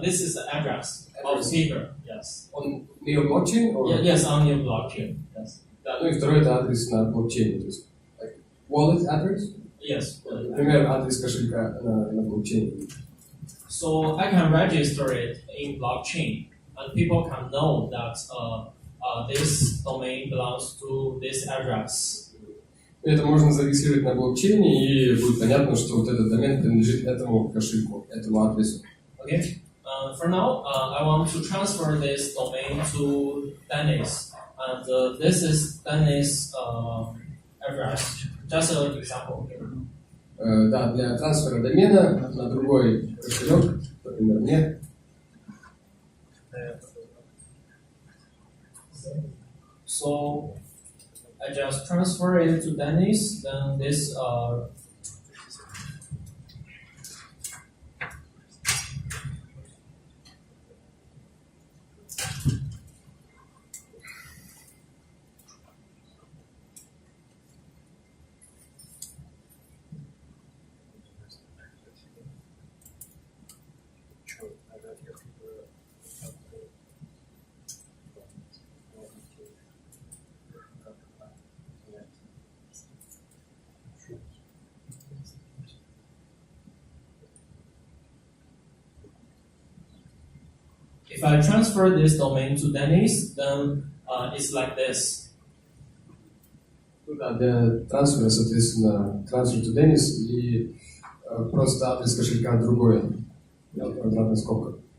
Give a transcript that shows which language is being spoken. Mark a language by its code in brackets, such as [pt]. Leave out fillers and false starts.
[en] This is the address of speaker. Yes. On your blockchain? Or? Yes, on your blockchain. Yes. [ru] Да, ну и второй это адрес на блокчейне, то есть [en] wallet address? Yes. [ru] Например, адрес кошелька на блокчейне. [en] So I can register it in blockchain, and people can know that this domain belongs to this address. [ru] Это можно зарегистрировать на блокчейне, и будет понятно, что вот этот домен принадлежит этому кошельку, этому адресу. [en] Okay. For now, I want to transfer this domain to Dennis, and this is Dennis' address. Just an example here. [ru] Да, для трансфера домена на другой кошелек, например, мне. [en] So I just transfer it to Dennis, then this if I transfer this domain to Dennis, then it's like this. [ru] Да, для трансфера, соответственно, [en] transfer to Dennis [ru] и просто адрес кошелька другой, квадратная скобка.